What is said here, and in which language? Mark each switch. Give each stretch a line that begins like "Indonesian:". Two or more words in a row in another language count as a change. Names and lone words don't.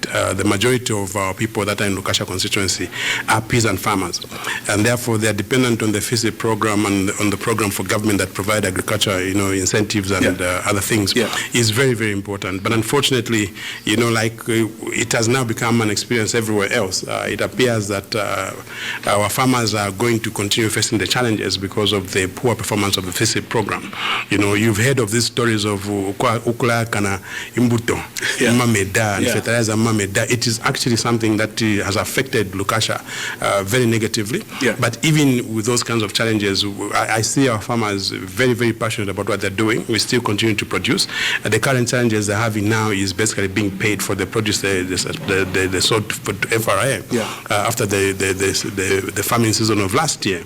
English: The majority of our people that are in Lukasha constituency are peasant farmers, and therefore they are dependent on the Phiri program and on the program for government that provide agriculture, incentives and other things. Is very, very important. But unfortunately, it has now become an experience everywhere else. It appears that our farmers are going to continue facing the challenges because of the poor performance of the Phiri program. You've heard of these stories of
Bemba: ukula kana imbuto, mameda,
English: and fertilizer mameda. It is actually something that has affected Lukasha very negatively. But even with those kinds of challenges, I see our farmers very, very passionate about what they're doing. We still continue to produce. The current challenges they're having now is basically being paid for the produce they sold for FRA after the farming season of last year.